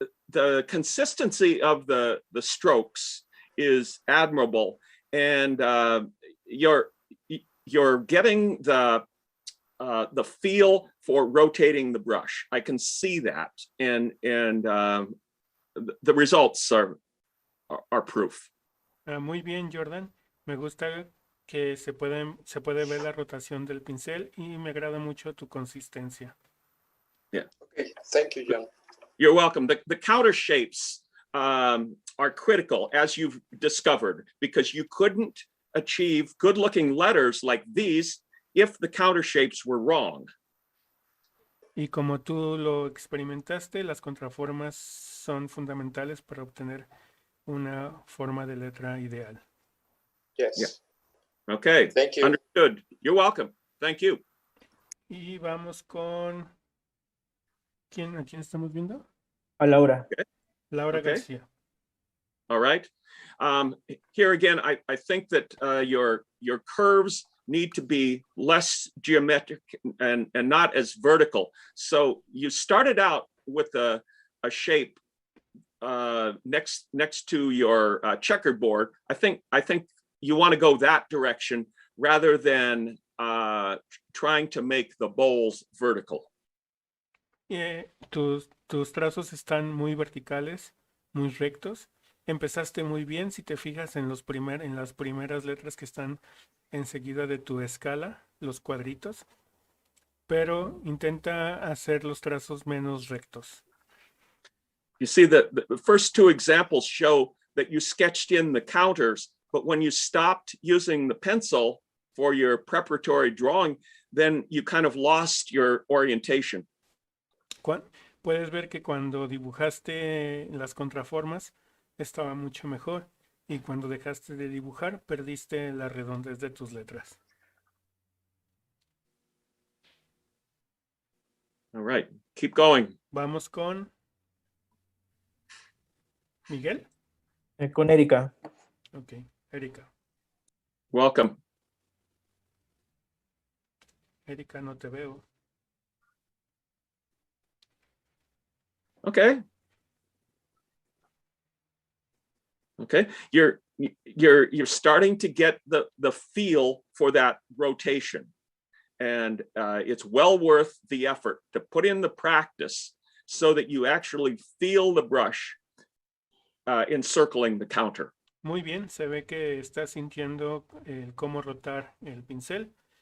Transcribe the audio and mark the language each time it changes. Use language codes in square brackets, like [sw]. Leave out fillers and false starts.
[en] The consistency of the strokes is admirable, and you're getting the feel for rotating the brush. I can see that, and the results are proof. [es] Muy bien, Jordan. Me gusta que se puede ver la rotación del pincel y me agrada mucho tu consistencia. [en] Yeah. Okay, thank you, John. You're welcome. The counter shapes are critical, as you've discovered, because you couldn't achieve good-looking letters like these if the counter shapes were wrong. [es] Y como tú lo experimentaste, las contraformas son fundamentales para obtener una forma de letra ideal. [en] Yes. Yeah. Okay. Thank you. Understood. You're welcome. Thank you. [es] Y vamos con... ¿A quién estamos viendo? A Laura. [en] Okay. Laura Okay. García. All right. Here again, I think that your curves need to be less geometric and not as vertical. So you started out with a shape next to your checkerboard. I think you want to go that direction rather than trying to make the bowls vertical. [es] Tus trazos están muy verticales, muy rectos. Empezaste muy bien si te fijas en las primeras letras que están enseguida de tu escala, los cuadritos, pero intenta hacer los trazos menos rectos. [en] You see that the first 2 examples show that you sketched in the counters, but when you stopped using the pencil for your preparatory drawing, then you kind of lost your orientation. [es] Puedes ver que cuando dibujaste las contraformas estaba mucho mejor y cuando dejaste de dibujar perdiste la redondez de tus letras. [en] All right, keep going. [es] Vamos con Miguel. Con Erika. [en] Ok, Erika. Welcome. [es] Erika, no te veo. [en] Okay. Okay, you're starting to get the feel for that rotation, and it's well worth the effort to put in the practice so that you actually feel the brush encircling the counter. [es] Muy bien, se ve que estás sintiendo cómo rotar el pincel.